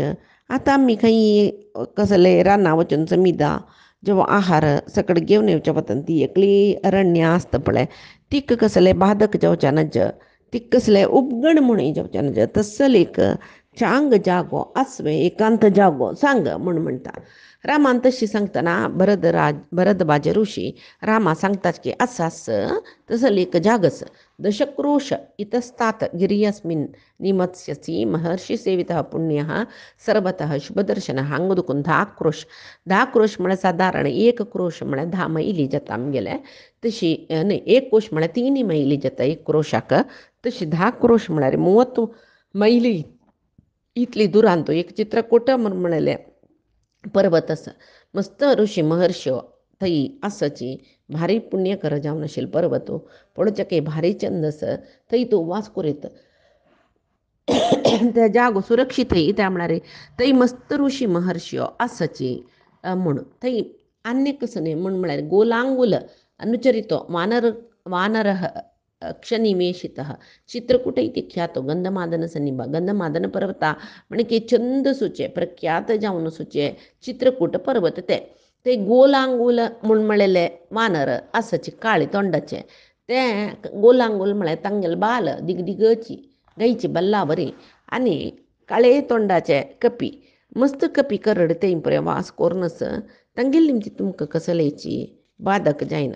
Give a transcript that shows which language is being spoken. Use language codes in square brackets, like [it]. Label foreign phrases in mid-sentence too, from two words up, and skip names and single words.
[kok] आतां आमी खंय कसलें रानां वचून समिदा जेवो आहार सकड घेवन येवच्या वतान ती एकली अरण्य आसता पळय तिका कसलें बाधक जावच्या नज. तिका कसलें उपगण म्हणून जावचें नज. तसल एक चांग जागो आसवे एकांत जागो सांग म्हूण म्हणटा. रामान तशी सांगतना भरद्वाज ऋषी रामा सांगतात की आस तसल एक जागस [sa] दशक्रोश इतस्तात गिर्यस्मिन् निमत्स्यसि महर्षी सेवितः पुण्यः सर्वतः शुभदर्शन. [kok] हांगा दुखून 10 क्रोश म्हळ्यार सादारण 1 क्रोश म्हळ्यार 10 मैली जाता आमगेले. तशी न्हय 1 कोश म्हळ्यार 3 मैली जाता 1 क्रोशाक. तशी 10 क्रोश म्हळ्यार 30 मैली इतली दुरांत एक चित्रकूट म्हणलेले पर्वत आसा. मस्त ऋषी महर्षी थंय आसाची भारी पुण्यकर जावन आशिल्लो पर्वत पळोवचें भारी चंद आसा. थंय तूं वास करूं येता. त्या जागो सुरक्षीत त्या म्हळ्यार थंय मस्त ऋषी महर्षी आसाची म्हूण. थंय आनी कसो न्ही म्हळ्यार [sa] गोलांगूल अनुचरितो वानरः क्षनिमेषितः चित्रकूट इति ख्यातो गंधमादन सन्निभ. [kok] गंधमादन पर्वत म्हणजे चंद सुचे प्रख्यात जावन सुचे चित्रकूट पर्वत ते गोलांगूल म्हूण म्हणलेले वानर आसाचे काळे तोंडाचे. ते गोलांगूल म्हळ्यार तांगेले बाल दिगदिगची गायची बल्ला बरी आनी काळे तोंडाचे कपी मस्त कपी करड ते पळय वास कोरनस तांगेली निमची तुमकां कसलेची बाधक जायना.